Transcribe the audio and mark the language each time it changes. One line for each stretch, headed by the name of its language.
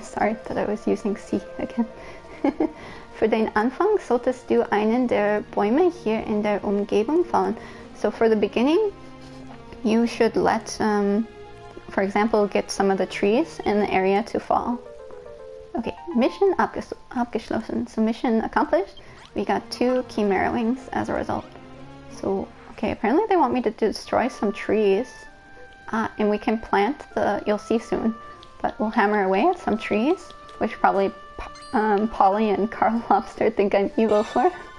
English: Sorry that I was using sie again.
German: Für den Anfang solltest du einen der Bäume hier in der Umgebung fallen.
English: So for the beginning, you should let, for example, get some of the trees in the area to fall.
German: Okay, mission abgeschlossen.
English: So mission accomplished. We got 2 Chimera wings as a result. So, okay, apparently they want me to destroy some trees. And we can plant you'll see soon, but we'll hammer away at some trees, which probably Polly and Carl Lobster think I'm evil for.